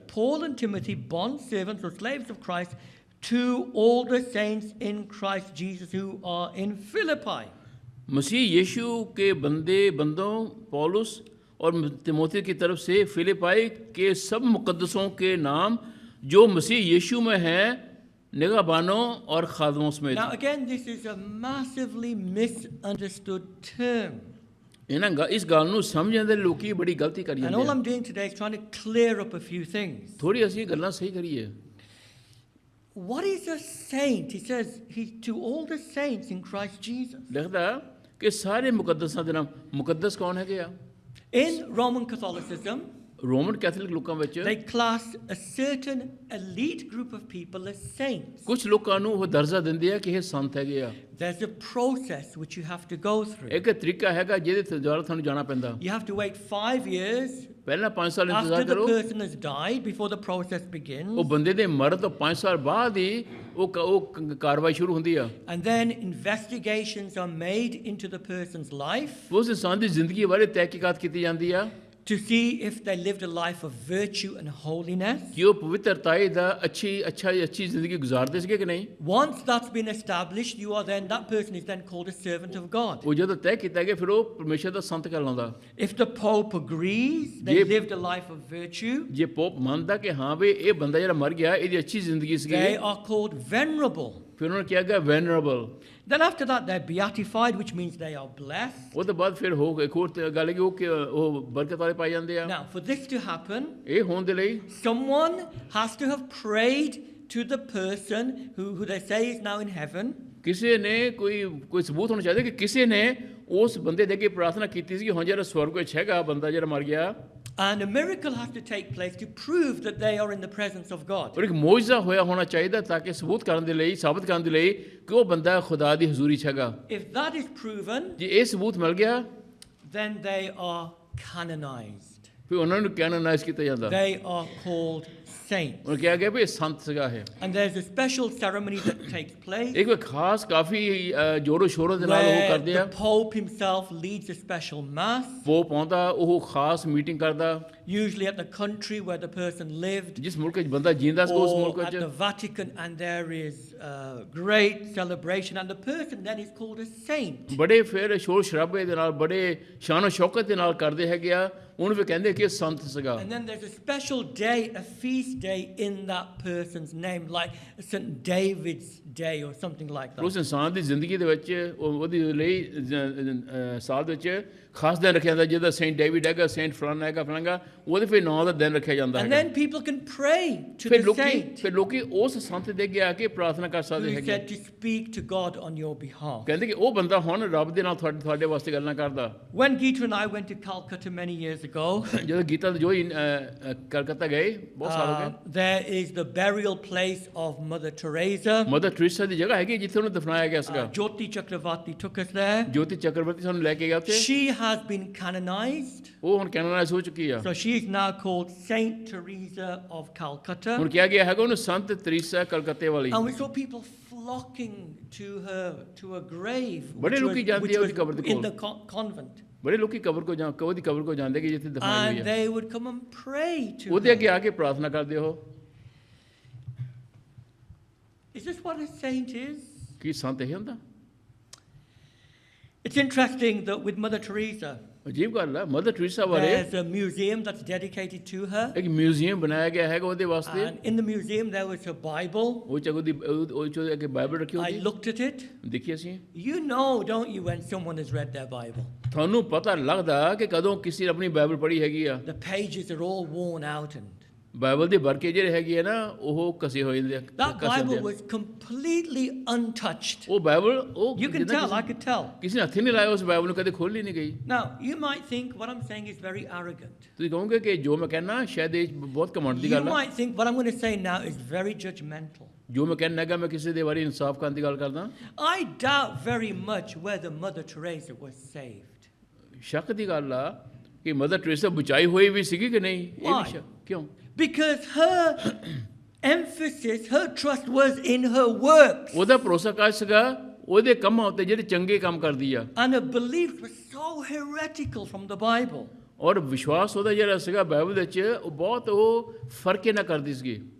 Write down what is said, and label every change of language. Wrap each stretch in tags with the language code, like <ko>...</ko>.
<en>Paul and Timothy, bond servants or slaves of Christ, to all the saints in Christ Jesus who are in Philippi.</en> <hi>मसीह यीशु के बंदों पौलुस और तिमोथी की तरफ से फिलिपाई के सब मुकद्दसों के नाम जो मसीह यीशु में हैं, निगाहबानों और खादमों समेत।</hi> <en>Now again, this is a massively misunderstood term.</en> <pa>इस गल नूं समझण दे लोकी बड़ी गलती करी</pa> <en>And all</en> <pa>ਜਾਂਦੇ</pa> <en>I'm doing today is trying to clear up a few things.</en> <pa>थोड़ी ਅਸੀਂ ਗੱਲਾਂ ਸਹੀ ਕਰੀਏ।</pa> <en>What is a saint? He says he to all the saints in Christ Jesus.</en> <pa>ਲਿਖਦਾ ਕਿ ਸਾਰੇ ਮੁਕੱਦਸਾਂ ਦੇ ਨਾਮ, ਮੁਕੱਦਸ ਕੌਣ ਹੈਗੇ ਆ?</pa> <en>In Roman Catholicism,</en> <pa>Roman Catholic ਲੋਕਾਂ ਵਿੱਚ</pa> <en>they class a certain elite group of people as saints.</en> <pa>ਕੁਝ ਲੋਕਾਂ ਨੂੰ ਉਹ ਦਰਜਾ ਦਿੰਦੇ ਆ ਕਿ ਇਹ ਸੰਤ ਹੈਗੇ ਆ।</pa> <en>There's a process which you have to go through.</en> <pa>ਇੱਕ ਤਰੀਕਾ ਹੈਗਾ ਜਿਹਦੇ ਦੁਆਰਾ ਤੁਹਾਨੂੰ ਜਾਣਾ ਪੈਂਦਾ।</pa> <en>You have to wait 5 years</en> <pa>ਪਹਿਲਾਂ 5 ਸਾਲ</pa> <en>after</en> <pa>ਇੰਤਜ਼ਾਰ</pa> <en>the</en> <pa>ਕਰੋ।</pa> <en>person has died before the process begins.</en> <pa>ਉਹ ਬੰਦੇ ਦੇ ਮਰਨ ਤੋਂ 5 ਸਾਲ ਬਾਅਦ ਹੀ ਉਹ ਕਾਰਵਾਈ ਸ਼ੁਰੂ ਹੁੰਦੀ ਆ।</pa> <en>And then investigations are made into the person's life</en> <pa>ਉਸ ਇਨਸਾਨ ਦੀ ਜ਼ਿੰਦਗੀ ਬਾਰੇ ਤਹਿਕੀਕਾਤ ਕੀਤੀ ਜਾਂਦੀ ਆ</pa> <en>to see if they lived a life of virtue and holiness.</en> <pa>ਕਿ ਉਹ ਪਵਿੱਤਰਤਾਈ ਦਾ ਅੱਛੀ ਜ਼ਿੰਦਗੀ ਗੁਜ਼ਾਰਦੇ ਸੀਗੇ ਕਿ ਨਹੀਂ।</pa> <en>Once that's been established, that person is then called a servant of God.</en> <pa>ਉਹ ਜਦੋਂ ਤੈਅ ਕੀਤਾ ਗਿਆ ਫਿਰ ਉਹ ਪਰਮੇਸ਼ਰ ਦਾ ਸੰਤ ਕਹਿਲਾਉਂਦਾ।</pa> <en>If the Pope agrees they lived a life of virtue,</en> <pa>ਜੇ ਪੋਪ ਮੰਨਦਾ ਕਿ ਹਾਂ ਵੀ ਇਹ ਬੰਦਾ ਜਿਹੜਾ ਮਰ ਗਿਆ ਇਹਦੀ ਅੱਛੀ ਜ਼ਿੰਦਗੀ ਸੀਗੀ,</pa> <en>they are called venerable.</en> <pa>ਫਿਰ ਉਹਨਾਂ ਨੇ ਕਿਹਾ ਗਿਆ ਵੈਨਰੇਬਲ।</pa> <en>Then after that they're beatified, which means they are blessed.</en> <pa>ਉਹ ਤੋਂ ਬਾਅਦ ਫਿਰ ਹੋ ਇੱਕ ਹੋਰ ਗੱਲ ਕਿ ਉਹ ਬਰਕਤ ਵਾਲੇ ਪਾਏ ਜਾਂਦੇ ਆ।</pa> <en>Now for this to happen,</en> <pa>ਇਹ ਹੋਣ ਦੇ ਲਈ</pa> <en>someone has to have prayed to the person who they say is now in heaven.</en> <pa>ਕਿਸੇ ਨੇ ਕੋਈ ਸਬੂਤ ਹੋਣਾ ਚਾਹੀਦਾ ਕਿ ਕਿਸੇ ਨੇ ਉਸ ਬੰਦੇ ਦੇ ਅੱਗੇ ਪ੍ਰਾਰਥਨਾ ਕੀਤੀ ਸੀ ਕਿ ਹੁਣ ਜਿਹੜਾ ਸਵਰਗ ਵਿੱਚ ਹੈਗਾ ਬੰਦਾ ਜਿਹੜਾ ਮਰ ਗਿਆ,</pa> <en>And a miracle has to take place to prove that they are in the presence of God.</en> <pa>ਔਰ ਇੱਕ ਮੌਜਜ਼ਾ ਹੋਇਆ ਹੋਣਾ ਚਾਹੀਦਾ ਤਾਂ ਕਿ ਸਬੂਤ ਕਰਨ ਦੇ ਲਈ, ਸਾਬਤ ਕਰਨ ਦੇ ਲਈ ਕਿ ਉਹ ਬੰਦਾ ਖੁਦਾ ਦੀ ਹਜ਼ੂਰੀ 'ਚ ਹੈਗਾ।</pa> <en>If that is proven,</en> <pa>ਜੇ ਇਹ ਸਬੂਤ ਮਿਲ ਗਿਆ</pa> <en>then they are canonized.</en> <pa>ਫਿਰ ਉਹਨਾਂ ਨੂੰ ਕੈਨੋਨਾਈਜ਼ ਕੀਤਾ ਜਾਂਦਾ,</pa> <en>They are called saints.</en> <pa>ਉਹਨਾਂ ਕਿਹਾ ਗਿਆ ਵੀ ਇਹ ਸੰਤ ਸੀਗਾ ਹੈ।</pa> <en>And there's a special ceremony that takes place</en> <pa>ਇੱਕ ਖਾਸ ਕਾਫੀ ਜੋਰੋ ਸ਼ੋਰੋ ਦੇ ਨਾਲ ਉਹ</pa> <en>where</en> <pa>ਕਰਦੇ ਆ।</pa> <en>the Pope himself leads a special mass,</en> <pa>pop ਆਉਂਦਾ, ਉਹ ਖਾਸ ਮੀਟਿੰਗ ਕਰਦਾ,</pa> <en>usually at the country where the person lived,</en> <pa>ਜਿਸ ਮੁਲਕ 'ਚ ਬੰਦਾ ਜੀਂਦਾ ਸੀ ਉਸ</pa> <en>or</en> <pa>ਮੁਲਕ</pa> <en>at the</en> <pa>'ਚ,</pa> <en>Vatican, and there is great celebration, and the person then is called a saint.</en> <pa>ਬੜੇ ਫਿਰ ਸ਼ੋਰ ਸ਼ਰਾਬੇ ਦੇ ਨਾਲ, ਬੜੇ ਸ਼ਾਨੋ ਸ਼ੌਕਤ ਦੇ ਨਾਲ ਕਰਦੇ ਹੈਗੇ ਆ, ਉਹਨੂੰ ਵੀ ਕਹਿੰਦੇ ਕਿ ਇਹ ਸੰਤ ਸੀਗਾ।</pa> <en>And then there's a special day, a feast day in that person's name, like St. David's Day or something like that.</en> <pa>ਉਸ ਇਨਸਾਨ ਦੀ ਜ਼ਿੰਦਗੀ ਦੇ ਵਿੱਚ ਉਹਦੀ ਲਈ ਸਾਲ ਦੇ ਵਿੱਚ ਖਾਸ ਦਿਨ ਰੱਖਿਆ ਜਾਂਦਾ, ਜਿਹਦਾ ਸੇਂਟ ਡੇਵਿਡ ਹੈਗਾ, ਸੇਂਟ ਫਲਾਣਾ ਹੈਗਾ ਫਲਾਣਾ, ਉਹਦੇ ਫਿਰ ਨਾਂ ਦਾ ਦਿਨ ਰੱਖਿਆ ਜਾਂਦਾ</pa> <en>And</en> <pa>ਹੈਗਾ।</pa> <en>then people can pray to</en> <pa>ਫਿਰ</pa> <en>the saint</en> <pa>ਲੋਕੀ ਉਸ ਸੰਤ ਦੇ ਅੱਗੇ ਆ ਕੇ ਪ੍ਰਾਰਥਨਾ ਕਰ</pa> <en>who</en> <pa>ਸਕਦੇ</pa> <en>is</en> <pa>ਹੈਗੇ।</pa> <en>said to speak to God on your behalf.</en> <pa>ਕਹਿੰਦੇ ਕਿ ਉਹ ਬੰਦਾ ਹੁਣ ਰੱਬ ਦੇ ਨਾਲ ਤੁਹਾਡੇ ਵਾਸਤੇ ਗੱਲਾਂ ਕਰਦਾ।</pa> <en>When Geeta and I went to Calcutta many years ago,</en> <pa>ਜਦੋਂ ਗੀਤਾ ਜੋ ਕਲਕੱਤਾ ਗਏ ਬਹੁਤ ਸਾਲ ਹੋ ਗਏ,</pa> <en>there is the burial place of Mother Teresa.</en> <pa>Mother ਟਰੀਸਾ ਦੀ ਜਗ੍ਹਾ ਹੈਗੀ ਜਿੱਥੇ ਉਹਨੂੰ ਦਫਨਾਇਆ ਗਿਆ ਸੀਗਾ।</pa> <en>Jyoti Chakravarti took us there.</en> <pa>ਜੋਤੀ ਚੱਕਰਵਰਤੀ ਸਾਨੂੰ ਲੈ ਕੇ ਗਿਆ ਉੱਥੇ।</pa> <en>She has been canonized.</en> <pa>ਉਹ ਹੁਣ ਕੈਨੋਨਾਈਜ਼ ਹੋ ਚੁੱਕੀ ਆ।</pa> <en>So she is now called Saint Teresa of Calcutta.</en> <pa>ਹੁਣ ਕਿਹਾ ਗਿਆ ਹੈਗਾ ਉਹਨੂੰ ਸੰਤ ਤਰੀਸਾ ਕਲਕੱਤੇ ਵਾਲੀ।</pa> <en>And we saw people flocking to her grave,</en> <pa>ਬੜੇ</pa> <en>which</en> <pa>ਲੋਕੀ</pa> <en>was,</en> <pa>ਜਾਂਦੇ</pa> <en>which</en> <pa>ਆ ਉਹਦੀ</pa> <en>was</en> <pa>ਕਬਰ ਦੇ</pa> <en>in</en> <pa>ਕੋਲ।</pa> <en>the convent.</en> <pa>ਬੜੇ ਲੋਕੀ ਉਹਦੀ ਕਬਰ ਕੋ ਜਾਂਦੇ ਕਿ ਜਿੱਥੇ ਦਫਨਾਈ</pa> <en>And</en> <pa>ਹੋਈ ਆ,</pa> <en>they would come and pray to</en> <pa>ਉਹਦੇ ਅੱਗੇ</pa> <en>her.</en> <pa>ਆ ਕੇ ਪ੍ਰਾਰਥਨਾ ਕਰਦੇ ਹੋ।</pa> <en>Is this what a saint is?</en> <pa>ਕੀ ਸੰਤ ਇਹ ਹੁੰਦਾ?</pa> <en>It's interesting that with Mother Teresa,</en> <pa>ਅਜੀਬ ਗੱਲ ਆ, ਮਦਰ ਟਰੀਸਾ ਬਾਰੇ</pa> <en>there's a museum that's dedicated to her.</en> <pa>ਇੱਕ ਮਿਊਜ਼ੀਅਮ ਬਣਾਇਆ ਗਿਆ ਹੈਗਾ ਉਹਦੇ ਵਾਸਤੇ।</pa> <en>And in the museum there was a Bible.</en> <pa>ਉਹ ਚ ਉਹਦੀ ਅੱਗੇ ਬਾਈਬਲ ਰੱਖੀ</pa> <en>I</en> <pa>ਹੋਈ</pa> <en>looked at it.</en> <pa>ਦੇਖੀ ਅਸੀਂ।</pa> <en>You know, don't you, when someone has read their Bible?</en> <pa>ਤੁਹਾਨੂੰ ਪਤਾ ਲੱਗਦਾ ਕਿ ਕਦੋਂ ਕਿਸੇ ਨੇ ਆਪਣੀ ਬਾਈਬਲ ਪੜ੍ਹੀ ਹੈਗੀ ਆ।</pa> <en>The pages are all worn out and</en> <pa>Bible ਦੇ ਵਰਕੇ ਜਿਹੜੇ ਹੈਗੇ ਆ ਨਾ ਉਹ ਕਸੇ ਹੋਏ ਜਾਂਦੇ ਆ,</pa> <en>that</en> <pa>ਘਸੇ ਹੁੰਦੇ</pa> <en>Bible</en> <pa>ਆ।</pa> <en>was completely untouched.</en> <pa>ਉਹ ਬਾਈਬਲ ਉਹ</pa> <en>You can tell, I could tell.</en> <pa>ਕਿਸੇ ਨੇ ਹੱਥ ਹੀ ਨਹੀਂ ਲਾਇਆ ਉਸ ਬਾਈਬਲ ਨੂੰ, ਕਦੇ ਖੋਲ੍ਹੀ ਨਹੀਂ ਗਈ।</pa> <en>Now, you might think what I'm saying is very arrogant.</en> <pa>ਤੁਸੀਂ ਕਹੋਗੇ ਕਿ ਜੋ ਮੈਂ ਕਹਿਣਾ ਸ਼ਾਇਦ ਇਹ ਬਹੁਤ ਘਮੰਡ ਦੀ</pa> <en>You</en> <pa>ਗੱਲ ਆ।</pa> <en>might think what I'm going to say now is very judgmental.</en> <pa>ਜੋ ਮੈਂ ਕਹਿਣਾ ਹੈਗਾ ਮੈਂ ਕਿਸੇ ਦੇ ਬਾਰੇ ਇਨਸਾਫ ਕਰਨ ਦੀ ਗੱਲ ਕਰਦਾ।</pa> <en>I doubt very much whether Mother Teresa was saved.</en> <pa>ਸ਼ੱਕ ਦੀ ਗੱਲ ਆ ਕਿ ਮਦਰ ਟਰੀਸਾ ਬਚਾਈ ਹੋਈ ਵੀ ਸੀਗੀ ਕਿ ਨਹੀਂ, ਇਹ</pa> <en>Why?</en> <pa>ਵੀ ਸ਼ੱਕ ਕਿਉਂ?</pa> <en>Because her emphasis, her trust was in her works.</en> <pa>ਉਹਦਾ ਭਰੋਸਾ ਕਾਜ ਸੀਗਾ ਉਹਦੇ ਕੰਮਾਂ ਉੱਤੇ ਜਿਹੜੇ ਚੰਗੇ ਕੰਮ ਕਰਦੀ ਆ,</pa> <en>And her belief was so heretical from the Bible.</en> <pa>ਔਰ ਵਿਸ਼ਵਾਸ ਉਹਦਾ ਜਿਹੜਾ ਸੀਗਾ ਬਾਈਬਲ ਦੇ ਵਿੱਚ ਉਹ ਬਹੁਤ ਉਹ ਫਰਕ ਨਾ ਕਰਦੀ ਸੀਗੀ।</pa>